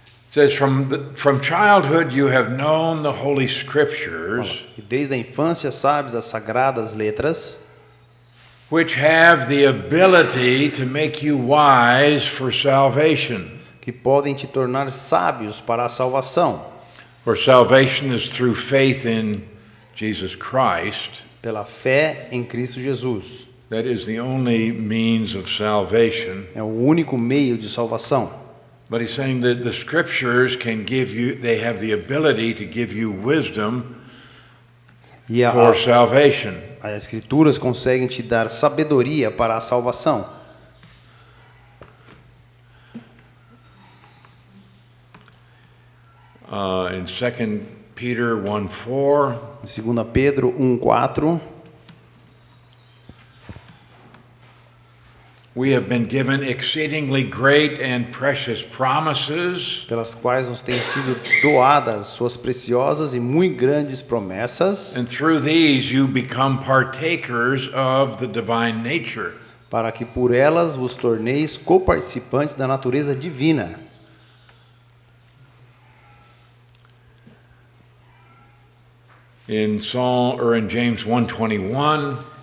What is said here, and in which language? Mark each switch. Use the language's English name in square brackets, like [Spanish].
[English] It says, from childhood you have known the Holy Scriptures, [Portuguese] e desde a infância sabes as sagradas letras, [English] which have the ability to make you wise for salvation. [Portuguese] Que podem te tornar sábios para a salvação. [English] For salvation is through faith in Jesus Christ. [Portuguese] Pela fé em Cristo Jesus. [English] That is the only means of salvation. [Portuguese] É o único meio de salvação. [English] But he's saying that the scriptures can give you, they have the ability to give you wisdom for salvation. [Portuguese] As escrituras conseguem te dar sabedoria para a salvação. [English] In 2 Peter 1:4. [Portuguese] Em 2 Pedro 1:4. [English] We have been given exceedingly great and precious promises, [Portuguese] pelas quais nos têm sido doadas suas preciosas e muito grandes promessas, [English] and through these you become partakers of the divine nature. [Portuguese] Para que por elas vos torneis coparticipantes da natureza divina. [English] In James 1:21,